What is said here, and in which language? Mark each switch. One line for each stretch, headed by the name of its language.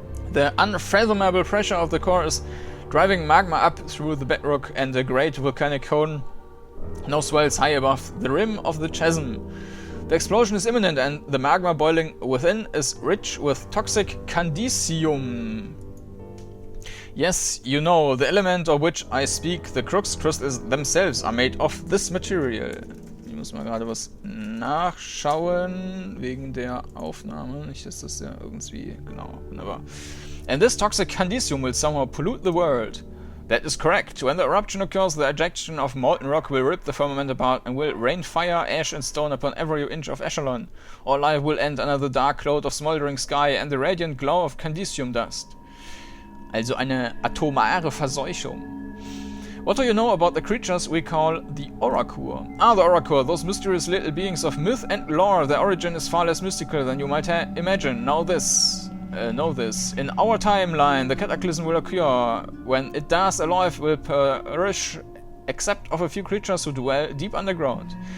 English: The unfathomable pressure of the core is driving magma up through the bedrock, and a great volcanic cone now swells high above the rim of the chasm. The explosion is imminent, and the magma boiling within is rich with toxic candicium. Yes, you know, the element of which I speak, the crux crystals themselves are made of this material.
German: Ich muss mal gerade was nachschauen, wegen der Aufnahme. Nicht, dass das ja irgendwie... Genau, wunderbar.
English: And this toxic candicium will somehow pollute the world. That is correct. When the eruption occurs, the ejection of molten rock will rip the firmament apart and will rain fire, ash and stone upon every inch of Eschalon. All life will end under the dark cloud of smoldering sky and the radiant glow of candicium dust.
German: Also eine atomare Verseuchung.
English: What do you know about the creatures we call the Oracle? The Oracle, those mysterious little beings of myth and lore. Their origin is far less mystical than you might imagine. Know this. In our timeline, the cataclysm will occur. When it does, a life will perish, except of a few creatures who dwell deep underground.